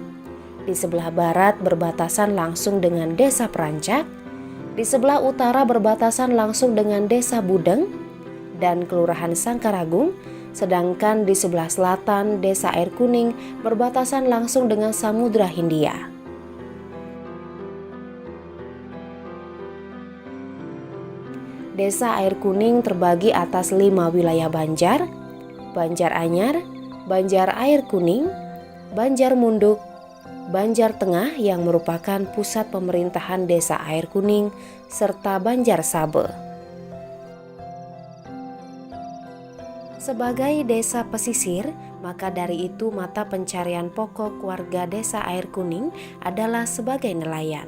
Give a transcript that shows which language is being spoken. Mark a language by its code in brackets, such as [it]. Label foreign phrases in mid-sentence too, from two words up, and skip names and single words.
[id] Di sebelah barat berbatasan langsung dengan Desa Perancak, di sebelah utara berbatasan langsung dengan Desa Budeng dan Kelurahan Sangkaragung, sedangkan di sebelah selatan Desa Air Kuning berbatasan langsung dengan Samudra Hindia. Desa Air Kuning terbagi atas 5 wilayah Banjar, Banjar Anyar, Banjar Air Kuning, Banjar Munduk, Banjar Tengah yang merupakan pusat pemerintahan Desa Air Kuning, serta Banjar Sabe. Sebagai desa pesisir, maka dari itu mata pencarian pokok warga Desa Air Kuning adalah sebagai nelayan.